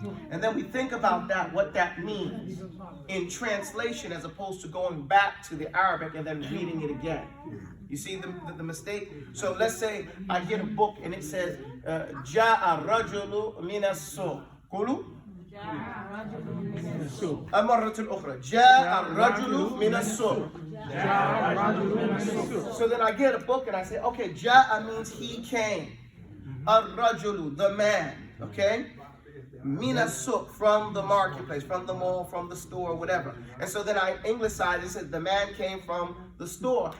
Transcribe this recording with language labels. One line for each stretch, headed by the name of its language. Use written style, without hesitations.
English: And then we think about that, what that means in translation, as opposed to going back to the Arabic and then reading it again. You see the mistake? So let's say I get a book and it says,
Arabic: Ja'a rajulu minas suq. Qulu? المرة الأخرى جاء الرجل من السوق.
English: So then I get a book and I say, okay, Ja'a means he came. Ar-rajulu, the man, okay? Mina suq, from the marketplace, from the mall, from the store, whatever. And so then I anglicize it, says the man came from the store.